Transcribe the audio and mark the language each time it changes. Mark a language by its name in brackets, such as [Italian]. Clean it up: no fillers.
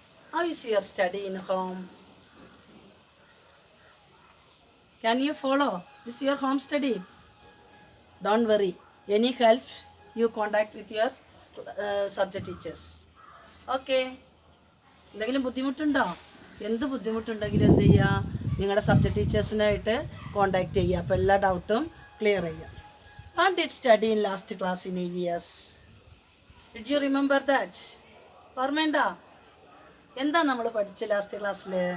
[English] How is your study in home? Can you follow? This is your home study. Don't worry. Any help, you contact with your subject teachers. [Malayalam] Okay. എന്തെങ്കിലും ബുദ്ധിമുട്ടുണ്ടോ? എന്ത് ബുദ്ധിമുട്ടുണ്ടെങ്കിലും എന്ത് ചെയ്യുക, നിങ്ങളുടെ subject ടീച്ചേഴ്സിനായിട്ട് contact ചെയ്യുക. അപ്പോൾ എല്ലാ ഡൗട്ടും ക്ലിയർ ചെയ്യുക. [English] What did study in last class in EVS? Did you remember that? [Malayalam] ഓർമ്മയുണ്ടോ? എന്താ നമ്മൾ പഠിച്ച ലാസ്റ്റ് ക്ലാസ്സിൽ?